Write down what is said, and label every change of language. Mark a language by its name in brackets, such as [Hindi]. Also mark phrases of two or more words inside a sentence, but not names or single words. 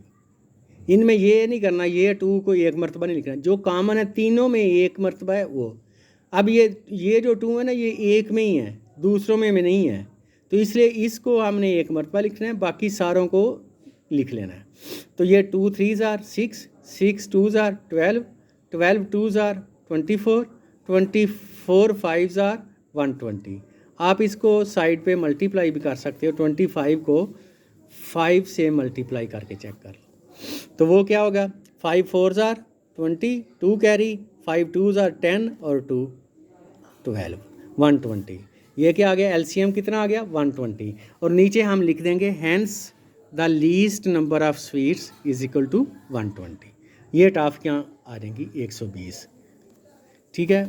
[Hindi] इनमें ये नहीं करना, ये 2 को एक मरतबा नहीं लिखना, जो कॉमन है तीनों में एक मरतबा है वो। अब ये जो 2 है ना, ये एक में ही है, दूसरों में नहीं है, तो इसलिए इसको हमने एक मरतबा लिखना है, बाकी सारों को लिख लेना है। तो ये [English] 2 3s are 6, 6 2s are 12, 12 2s are 24, 24 5s are 120। [Hindi] आप इसको साइड पे मल्टीप्लाई भी कर सकते हो। 25 को 5 से मल्टीप्लाई करके चेक कर लो, तो वो क्या होगा? [English] 5 4s are 20, 2 कैरी, 5 2s are 10, [Hindi] और 2 12, 120। ये क्या आ गया? LCM कितना आ गया? 120। और नीचे हम लिख देंगे [English] hence the least number of sweets is equal to 120. [Hindi] ये टाफियाँ आ जाएंगी 120, ठीक है।